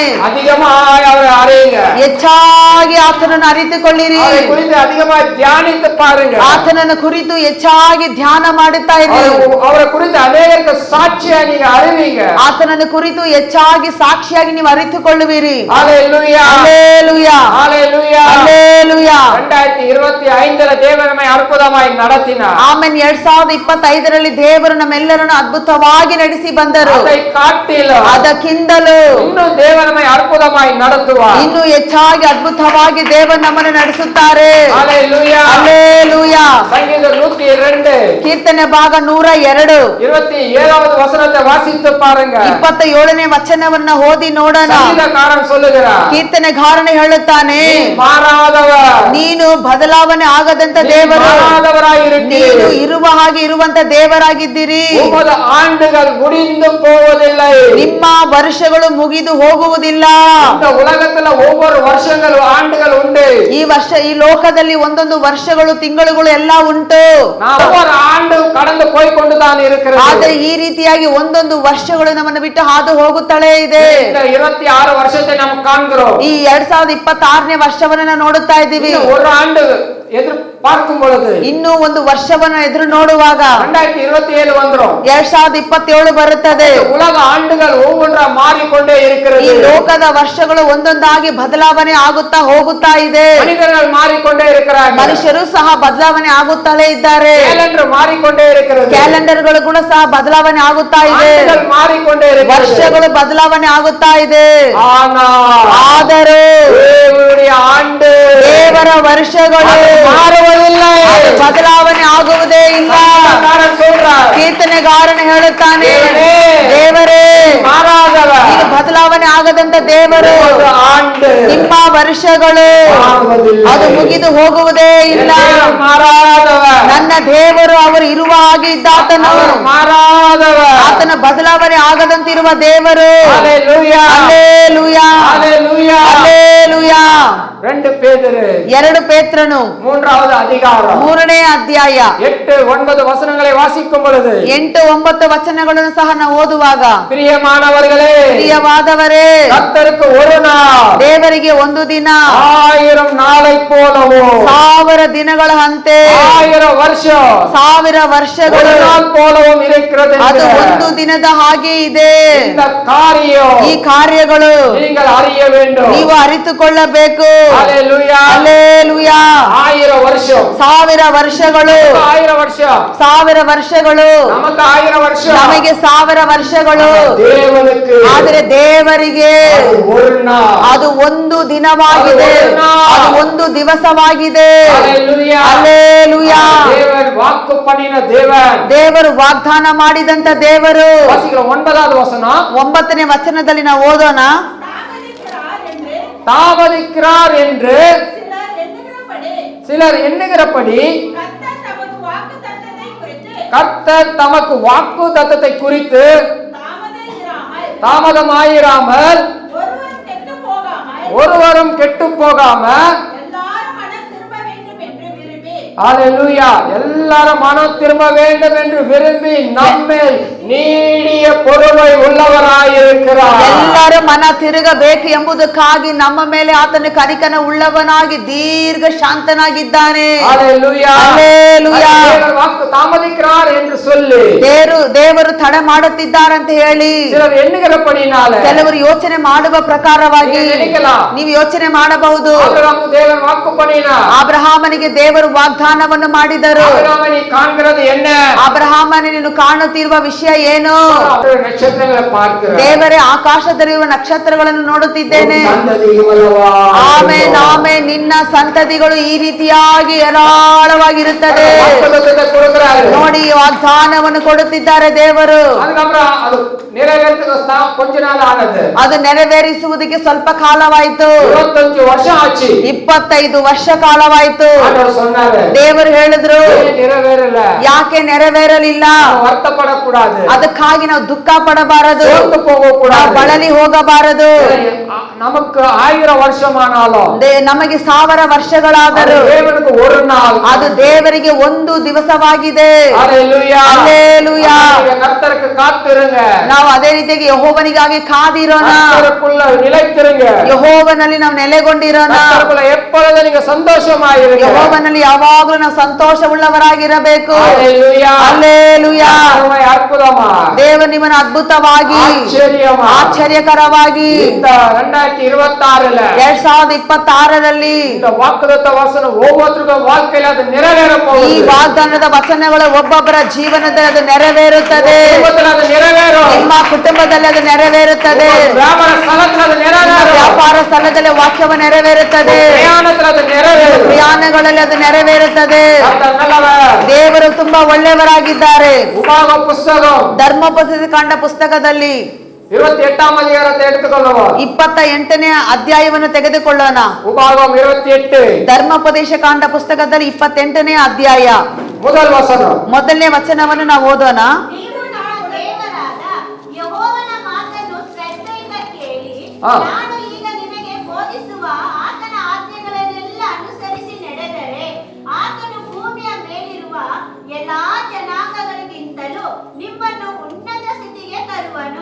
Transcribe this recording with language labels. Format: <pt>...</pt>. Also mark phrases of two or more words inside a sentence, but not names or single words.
<ta>அதிகமாய் அவரை அறியுங்க.</ta> <kn>ಹೆಚ್ಚಾಗಿ ಆತನನ್ನು ಅರಿತುಕೊಳ್ಳಿರಿ.</kn> <ta>அவரை குறித்து அதிகமாய் தியானித்து பாருங்க.</ta> <kn>ಆತನನ್ನು ಕುರಿತು ಹೆಚ್ಚಾಗಿ ಧ್ಯಾನ ಮಾಡುತ್ತಾ ಇರಿ.</kn> <ta>அவரை குறித்து அநேகருக்கு சாட்சியா நீங்க அறிவீங்க.</ta> <kn>ಆತನನ್ನು ಕುರಿತು ಹೆಚ್ಚಾಗಿ ಸಾಕ್ಷಿಯಾಗಿ ನೀವು ಅರಿತುಕೊಳ್ಳುವಿರಿ.</kn> <ta>ஹalleluya,</ta> <kn>ಹಲ್ಲೆಲೂಯಾ,</kn> <ta>ஹalleluya,</ta> <kn>ಹಲ್ಲೆಲೂಯಾ.</kn> <ta>2025 தேவன் நம்மை அற்புதமாய் நடத்தினார்.</ta> <kn>ಆಮೇಲೆ 2025ರಲ್ಲಿ ದೇವರು ನಮ್ಮೆಲ್ಲರನ್ನು ಅದ್ಭುತವಾಗಿ ನಡೆಸಿ ಬಂದರು.</kn> <ta>அதை காட்டிலும்</ta> <kn>ಅದಕ್ಕಿಂತಲೂ</kn> <ta>இன்னும் தேவன் நம்மை அற்புதமாய் நடத்துவார்.</ta> <kn>ಇನ್ನು ಹೆಚ್ಚಾಗಿ ಅದ್ಭುತವಾಗಿ ದೇವರು ನಮ್ಮನ್ನು ನಡೆಸುತ್ತಾರೆ.</kn> <ta>ஹalleluya,</ta> <kn>ಹಲ್ಲೆಲೂಯಾ.</kn> <ta>சங்கீதம் 102</ta> <kn>ಕೀರ್ತನೆ ಭಾಗ 102</kn> <ta>27வது வசனத்தை வாசித்து பாருங்க.</ta> <kn>27ನೇ ವಚನವನ್ನ ಓದಿ ನೋಡೋಣ.</kn> <ta>சங்கீதக்காரன் சொல்லுகிறார்,</ta> <kn>ಕೀರ್ತನೆಗಾರನೇ ಹೇಳುತ್ತಾನೆ,</kn> <ta>மாறாதவர்,</ta> <kn>ನೀನು ಬದಲಾವಣೆ ಆಗದಂತ ದೇವರು,</kn> <ta>மாறாதவராய்</ta> <kn>ನೀನು</kn> <ta>இருக்கிறீர்.</ta> <kn>ಇರುವ ಹಾಗೆ ಇರುವಂತ ದೇವರಾಗಿದ್ದೀರಿ.</kn> <ta>உமது ஆண்டுகள் முடிந்து போவதில்லை.</ta> <kn>ನಿಮ್ಮ ವರ್ಷಗಳು ಮುಗಿದು ಹೋಗುವುದಿಲ್ಲ.</kn> <ta>இந்த உலகத்துல ஒவ்வொரு வருஷங்கள் ஆண்டுகள் உண்டு.</ta> <kn>ಈ ಲೋಕದಲ್ಲಿ ಒಂದೊಂದು ವರ್ಷಗಳು ತಿಂಗಳುಗಳು ಎಲ್ಲ ಉಂಟು.</kn> <ta>ஒவ்வொரு ஆண்டு கடந்து போய் கொண்டுதான் இருக்கிறது.</ta> <kn>ಆದ್ರೆ ಈ ರೀತಿಯಾಗಿ ಒಂದೊಂದು ವರ್ಷಗಳು ನಮ್ಮನ್ನು ಬಿಟ್ಟು ಹಾದು ಹೋಗುತ್ತಲೇ ಇದೆ.</kn> <ta>இந்த 26 வருஷத்தை நாம் காண்கிறோம்.</ta> <kn>ಈ 2026ನೇ ವರ್ಷವನ್ನ ನಾವು ನೋಡುತ್ತಾ ಇದ್ದೀವಿ.</kn> <ta>ஒரு ஆண்டு எதிர் பார்க்கும் பொழுது</ta> <kn>ಇನ್ನೂ ಒಂದು ವರ್ಷವನ್ನು ಎದುರು ನೋಡುವಾಗ</kn> <ta>2027 வந்துரும்.</ta> <kn>2027 ಬರುತ್ತದೆ.</kn> <ta>உலக ஆண்டுகள் ஒவ்வொன்றா மாறிக்கொண்டே</ta> <kn>ಈ</kn> <ta>இருக்கிறது.</ta> <kn>ಲೋಕದ ವರ್ಷಗಳು ಒಂದೊಂದಾಗಿ ಬದಲಾವಣೆ ಆಗುತ್ತಾ ಹೋಗುತ್ತಾ ಇದೆ.</kn> <ta>மனிதர்கள் மாறிக்கொண்டே இருக்கிறார்கள்.</ta> <kn>ಮನುಷ್ಯರು ಸಹ ಬದಲಾವಣೆ ಆಗುತ್ತಲೇ ಇದ್ದಾರೆ.</kn> <ta>கேலண்டர் மாறிக்கொண்டே இருக்கிறது.</ta> <kn>ಕ್ಯಾಲೆಂಡರ್ಗಳು ಕೂಡ ಸಹ ಬದಲಾವಣೆ ಆಗುತ್ತಾ ಇದೆ.</kn> <ta>ஆண்டுகள் மாறிக்கொண்டே இருக்கிறது.</ta> <kn>ವರ್ಷಗಳು ಬದಲಾವಣೆ ಆಗುತ್ತಾ ಇದೆ. ಆದರೂ</kn> <ta>தேவனுடைய ஆண்டு,</ta> <kn>ದೇವರ ವರ್ಷಗಳು</kn> <ta>மாறுவதில்லை.</ta> <kn>ಅದು ಬದಲಾವಣೆ ಆಗುವುದೇ ಇಲ್ಲ.</kn> <ta>சங்கீதக்காரன் சொல்றார்,</ta> <kn>ಕೀರ್ತನೆಗಾರನು ಹೇಳುತ್ತಾನೆ,</kn> <ta>தேவனே,</ta> <kn>ದೇವರೇ,</kn> <ta>மாறாதவர்,</ta> <kn>ನೀನು ಬದಲಾವಣೆ ಆಗದಂತ ದೇವರು,</kn> <ta>உமது ஆண்டு</ta> <kn>ನಿಮ್ಮ ವರ್ಷಗಳು</kn> <ta>மாறுவதில்லை.</ta> <kn>ಅದು ಮುಗಿದು ಹೋಗುವುದೇ ಇಲ್ಲ.</kn> <ta>தேவன் மாறாதவர்,</ta> <kn>ನನ್ನ ದೇವರು ಅವರು ಇರುವ ಹಾಗೆ ಇದ್ದಾತನು.</kn> <ta>அவர் ಮಾರಾದவர்.</ta> <kn>ಆತನ ಬದಲಾವಣೆ ಆಗದಂತಿರುವ ದೇವರು.</kn> <ta>ஹalleluya,</ta> <kn>ಹಲ್ಲೆಲೂಯಾ,</kn> <ta>ஹalleluya.</ta> <kn>ಹಲ್ಲೆಲೂಯಾ.</kn> <ta>2 பேதுரு</ta> <kn>2 ಪೇತ್ರನು</kn> <ta>3வது அதிகாரம்</ta> <kn>3ನೇ ಅಧ್ಯಾಯ</kn> <ta>8-9 வசனங்களை வாசிக்கும் பொழுது,</ta> <kn>8-9 ವಚನಗಳನ್ನು ಸಹ ನಾವು ಓದುವಾಗ,</kn> <ta>பிரியமானவர்களே,</ta> <kn>ಪ್ರಿಯವಾದವರೇ,</kn> <ta>கர்த்தருக்கு ஒரு நாள்</ta> <kn>ದೇವರಿಗೆ ಒಂದು ದಿನ</kn> <ta>1000 நாளை போலவும்,</ta> <kn>1000 ದಿನಗಳ ಅಂತೆ</kn> <ta>1000 வருஷம்</ta> <kn>1000 ವರ್ಷಗಳು</kn> <ta>ஒரு நாள் போலவும் இருக்கிறது.</ta> <kn>ಅದು ಒಂದು ದಿನದ ಹಾಗೆ ಇದೆ.</kn> <ta>இந்த காரியம்</ta> <kn>ಈ ಕಾರ್ಯಗಳು</kn> <ta>நீங்கள் அறிய வேண்டும்.</ta> <kn>ನೀವು ಅರಿತುಕೊಳ್ಳಬೇಕು.</kn> <ta>ஹalleluya,</ta> <kn>ಹಲ್ಲೆಲೂಯಾ.</kn> <ta>1000 வருஷம்</ta> <kn>1000 ವರ್ಷಗಳು</kn> <ta>1000 வருஷம்</ta> <kn>1000 ವರ್ಷಗಳು</kn> <ta>நமக்கு 1000 வருஷம்,</ta> <kn>ನಮಗೆ 1000 ವರ್ಷಗಳು.</kn> <ta>தேவனுக்கு</ta> <kn>ಆದರೆ ದೇವರಿಗೆ</kn> <ta>அது ஒரு நாள்.</ta> <kn>ಅದು ಒಂದು ದಿನವಾಗಿದೆ, ಅದು ಒಂದು ದಿವಸವಾಗಿದೆ.</kn> <ta>ஹalleluya,</ta> <kn>ಹಲ್ಲೆಲೂಯಾ.</kn> <ta>தேவன் வாக்கு பண்ணின தேவன்.</ta> <kn>ದೇವರು ವಾಗ್ದಾನ ಮಾಡಿದಂತ ದೇವರು.</kn> <ta>வாசிக்கிறோம் 9வது வசனம்.</ta> <kn>9ನೇ ವಚನದಲ್ಲಿ ನಾವು ಓದೋಣ.</kn> <ta>தாமதிக்கிறார் என்று சிலர் எண்ணுகிறபடி கர்த்தர் தமக்கு வாக்கு தத்தத்தை குறித்து தாமதமாயிராமல் ஒருவரும் கெட்டு போகாம ஹalleluya. எல்லாரும் மனம் திரும்ப வேண்டும் என்று விரும்பி நம்மேல் நீடிய பொறுமை உள்ளவராய் இருக்கிறார்.</ta> <kn>ಎಲ್ಲರೂ ಮನ ತಿರುಗಬೇಕು ಎಂಬುದಕ್ಕಾಗಿ ನಮ್ಮ ಮೇಲೆ ಆತನು ಕನಿಕನ ಉಳ್ಳವನಾಗಿ ದೀರ್ಘ ಶಾಂತನಾಗಿದ್ದಾನೆ.</kn> <ta>ஹalleluya. ஹalleluya. தேவன் வாக்கு தாமதிக்கிறார் என்று சொல்லி</ta> <kn>ದೇವರು ತಡ ಮಾಡುತ್ತಿದ್ದಾರೆ ಅಂತ ಹೇಳಿ</kn> <ta>சிலர் எண்ணுகிறபடினால</ta> <kn>ಕೆಲವರು ಯೋಚನೆ ಮಾಡುವ ಪ್ರಕಾರವಾಗಿ</kn> <ta>நீங்க நினைக்கலாம்,</ta> <kn>ನೀವು ಯೋಚನೆ ಮಾಡಬಹುದು.</kn> <ta>ஆபிரகாமுக்கு தேவன் வாக்கு பண்ணினார்.</ta> <kn>ಅಬ್ರಹಾಮನಿಗೆ ದೇವರು ವಾಗ್ದಾನವನ್ನು ಮಾಡಿದರು.</kn> <ta>ஆபிரகாமை நீ காண்கிறது என்ன?</ta> <kn>ಅಬ್ರಹಾಮನ ನೀನು ಕಾಣುತ್ತಿರುವ ವಿಷಯ ಏನು?</kn> <ta>அவர் நட்சத்திரங்களை பார்க்கிறார்.</ta> <kn>ದೇವರೇ ಆಕಾಶದಲ್ಲಿರುವ ನಕ್ಷತ್ರಗಳನ್ನು ನೋಡುತ್ತಿದ್ದೇನೆ.</kn> <ta>சந்ததியுமல்லவா.</ta> <kn>ಆಮೇನ್ ಆಮೇನ್. ನಿನ್ನ ಸಂತತಿಗಳು ಈ ರೀತಿಯಾಗಿ ಹೇರಾಳವಾಗಿರುತ್ತದೆ.</kn> <ta>வாக்குத்தத்தத்தை கொடுக்கிறாரு.</ta> <kn>ನೋಡಿ ವಾಗ್ದಾನವನ್ನು ಕೊಡುತ್ತಿದ್ದಾರೆ ದೇವರು.</kn> <ta>அதுக்கப்புறம் அது நிறைவேறதுக்கு கொஞ்ச நாள் ஆனது.</ta> <kn>ಅದು ನೆರವೇರಿಸುವುದಕ್ಕೆ ಸ್ವಲ್ಪ ಕಾಲವಾಯಿತು.</kn> <ta>25 வருஷம் ஆச்சு.</ta> <kn>25 ವರ್ಷ ಕಾಲವಾಯಿತು.</kn> <ta>ஆண்டவர் சொன்னாரு,</ta> <kn>ದೇವರು ಹೇಳಿದ್ರು,</kn> <ta>ஏன் நிறைவேறல?</ta> <kn>ಯಾಕೆ ನೆರವೇರಲಿಲ್ಲ?</kn> <ta>ನಾವು வருத்தப்படக்கூடாது.</ta> <kn>ಅದಕ್ಕಾಗಿ ನಾವು ದುಃಖ ಪಡಬಾರದು, ಸೋತು ನಾವು</kn> <ta>போகக்கூடாது.</ta> <kn>ಬಳಲಿ ಹೋಗಬಾರದು.</kn> <ta>நமக்கு 1000 வருஷமானாலும்</ta> <kn>ನಮಗೆ 1000 ವರ್ಷಗಳಾದರೂ</kn> <ta>அது தேவனுக்கு ஒரு நாள்.</ta> <kn>ಅದು ದೇವರಿಗೆ ಒಂದು ದಿವಸವಾಗಿದೆ.</kn> <ta>ஹalleluya. ஹalleluya. கர்த்தருக்கு காத்திருங்க.</ta> <kn>ನಾವು ಅದೇ ರೀತಿಯಾಗಿ ಯೆಹೋವನಿಗಾಗಿ ಕಾದಿರೋಣ.</kn> <ta>கர்த்தருக்குள்ள நிலைத்திருங்க.</ta> <kn>ಯೆಹೋವನಲ್ಲಿ ನಾವು ನೆಲೆಗೊಂಡಿರೋಣ.</kn> <ta>கர்த்தருக்குள்ள எப்பொழுதும் நீங்க சந்தோஷமாயிருங்க.</ta> <kn>ಯೆಹೋವನಲ್ಲಿ ಯಾವಾಗಲೂ ನಾವು ಸಂತೋಷವುಳ್ಳವರಾಗಿರಬೇಕು.</kn> <ta>ஹalleluya.</ta> <kn>ಹಲ್ಲೆಲೂಯಾ.</kn> <ta>அருமை அற்புதமா</ta> <kn>ದೇವರು ನಿಮ್ಮನ್ನು ಅದ್ಭುತವಾಗಿ</kn> <ta>ஆச்சரியமா</ta> <kn>ಆಶ್ಚರ್ಯಕರವಾಗಿ</kn> <ta>இந்த 2026ல</ta> <kn>2026ರಲ್ಲಿ</kn> <ta>இந்த வாக்குத்தத்த வசனம் ஒவ்வொருத்தருக்கும் வாழ்க்கையில அது நிறைவேற</ta> <kn>ಈ</kn> <ta>போகுது.</ta> <kn>ವಾಗ್ದಾನದ ವಚನಗಳು ಒಬ್ಬೊಬ್ಬರ ಜೀವನದಲ್ಲಿ ಅದು ನೆರವೇರುತ್ತದೆ.</kn> <ta>குடும்பத்துல அது நிறைவேறும்.</ta> <kn>ನಿಮ್ಮ ಕುಟುಂಬದಲ್ಲಿ ಅದು ನೆರವೇರುತ್ತದೆ.</kn> <ta>வியாபார ஸ்தலத்துல அது</ta> <kn>ನಿಮ್ಮ</kn> <ta>நிறைவேறும்.</ta> <kn>ವ್ಯಾಪಾರ ಸ್ಥಳದಲ್ಲಿ ವಾಕ್ಯವು ನೆರವೇರುತ್ತದೆ.</kn> <ta>பிரயாணத்துல அது நிறைவேறும்.</ta> <kn>ಪ್ರಯಾಣಗಳಲ್ಲಿ ಅದು ನೆರವೇರುತ್ತದೆ.</kn> <ta>கர்த்தர் நல்லவர்.</ta> <kn>ದೇವರು ತುಂಬಾ ಒಳ್ಳೆಯವರಾಗಿದ್ದಾರೆ.</kn> <ta>உபாக புஸ்தகம்</ta> <kn>ಧರ್ಮೋಪದೇಶ ಕಾಂಡ ಪುಸ್ತಕದಲ್ಲಿ</kn> <ta>28ஆம் அதிகாரத்தை எடுத்துக்கொள்ளுவோம்.</ta> <kn>28ನೇ ಅಧ್ಯಾಯವನ್ನು ತೆಗೆದುಕೊಳ್ಳೋಣ.</kn> <ta>உபாகம் 28</ta> <kn>ಧರ್ಮೋಪದೇಶ ಕಾಂಡ ಪುಸ್ತಕದಲ್ಲಿ 28ನೇ ಅಧ್ಯಾಯ</kn> <ta>முதல் வசனம்.</ta> <kn>ಮೊದಲನೇ ವಚನವನ್ನು ನಾವು ಓದೋಣ. ನೀವು ನಮ್ಮ ದೇವರಾದ ಯೆಹೋವನ ಮಾತನ್ನು ಶ್ರದ್ಧೆಯಿಂದ ಕೇಳಿ, ಆ. ನಾನು ಈಗ ನಿಮಗೆ ಬೋಧಿಸುವ ಆತನ ಆಜ್ಞೆಗಳನ್ನೆಲ್ಲ ಅನುಸರಿಸಿ ನಡೆದರೆ, ಆತನು ಭೂಮಿಯ ಮೇಲಿರುವ ಎಲ್ಲಾ ಜನಾಂಗಗಳಿಗಿಂತಲೂ ನಿಮ್ಮನ್ನು ಉನ್ನತ ಸ್ಥಿತಿಗೆ ತರುವನು.</kn>